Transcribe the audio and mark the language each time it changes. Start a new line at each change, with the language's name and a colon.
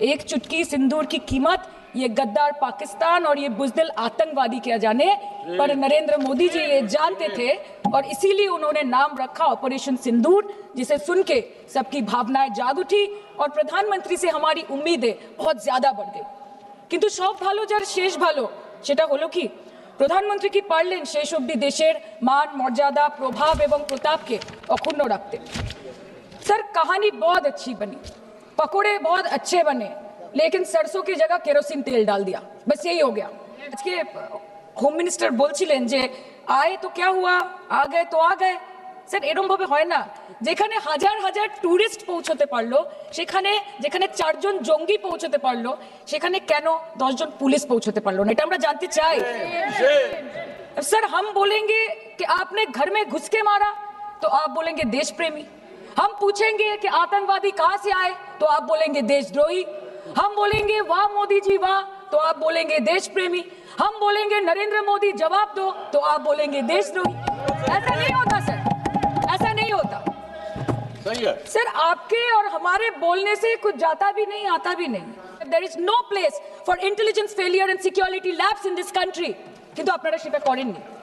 Hindi: एक चुटकी सिंदूर की कीमत ये गद्दार पाकिस्तान और ये बुज़दिल आतंकवादी क्या जाने, पर नरेंद्र मोदी जी ये जानते थे और इसीलिए उन्होंने नाम रखा ऑपरेशन सिंदूर, जिसे सुन के सबकी भावनाएं जाग उठी और प्रधानमंत्री से हमारी उम्मीदें बहुत ज्यादा बढ़ गई।
Bangla: किंतु सब भालो जार शेष भालो সেটা হলো কি, প্রধানমন্ত্রী কি পারলেন শেষ অবধি দেশের মান মর্যাদা প্রভাব এবং প্রতাপকে অক্ষুণ্ণ রাখতে।
Hindi: सर कहानी बहुत अच्छी बनी, पकोड़े बहुत अच्छे बने, लेकिन सरसों की जगह केरोसिन तेल डाल दिया, बस यही हो गया। आज के
Bangla: হোম মিনিস্টার বলছিলেন যে আয়ে তো
Hindi: क्या हुआ, आ गए तो आ गए।
Bangla: স্যার এরকম ভাবে হয় না, যেখানে হাজার হাজার টুরিস্ট পৌঁছতে পারলো, সেখানে যেখানে 4 জন জঙ্গি পৌঁছতে পারলো, সেখানে কেন 10 জন পুলিশ পৌঁছতে পারলো না, এটা আমরা জানতে চাই।
Hindi: सर हम बोलेंगे कि आपने घर में घुस के मारा तो आप बोलेंगे देश प्रेमी, हम पूछेंगे कि आतंकवादी कहां से आए तो आप बोलेंगे देशद्रोही, हम बोलेंगे वाह मोदी जी वाह तो आप बोलेंगे देश प्रेमी, हम बोलेंगे नरेंद्र मोदी जवाब दो तो आप बोलेंगे देशद्रोही। ऐसा नहीं होता सर, ऐसा नहीं होता। सही है सर आपके और हमारे बोलने से कुछ जाता भी नहीं आता भी नहीं।
English: There is no place for intelligence failure and security lapse in this country,
Bangla: কিন্তু আপনারা সেটা করেননি।